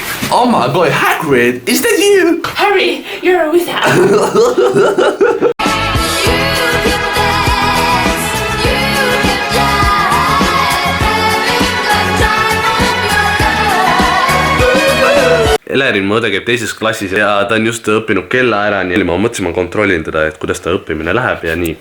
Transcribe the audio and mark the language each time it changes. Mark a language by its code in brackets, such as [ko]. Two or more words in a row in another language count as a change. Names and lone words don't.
[en] Oh my god, Hagrid, is that you? Harry, you're a wizard. [et] Elerin, mu õde käib teises klassis ja ta on just õppinud kella ära, nii ma mõtlesin, ma kontrollin teda, et kuidas ta õppimine läheb ja nii.